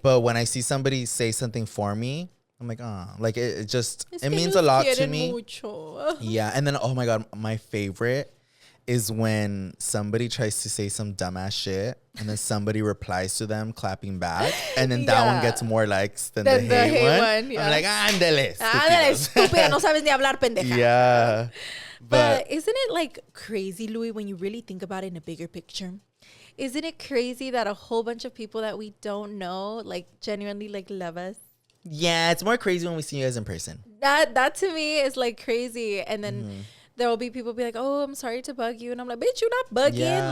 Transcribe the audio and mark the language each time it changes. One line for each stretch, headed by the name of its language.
English: But when I see somebody say something for me, I'm like, like it means a lot to me.
Spanish: Mucho.
English: Yeah. And then, oh my God, my favorite is when somebody tries to say some dumbass shit and then somebody replies to them clapping back. And then that one gets more likes than the hate one. Yeah. I'm like,
Spanish: ándale, estúpida, no sabes ni hablar, pendeja.
English: Yeah. But isn't it like crazy, Louie, when you really think about it in a bigger picture? Isn't it crazy that a whole bunch of people that we don't know, like, genuinely, like, love us? Yeah, it's more crazy when we see you guys in person. That to me is, like, crazy. And then there will be people be like, oh, I'm sorry to bug you. And I'm like, bitch, you're not bugging. Yeah.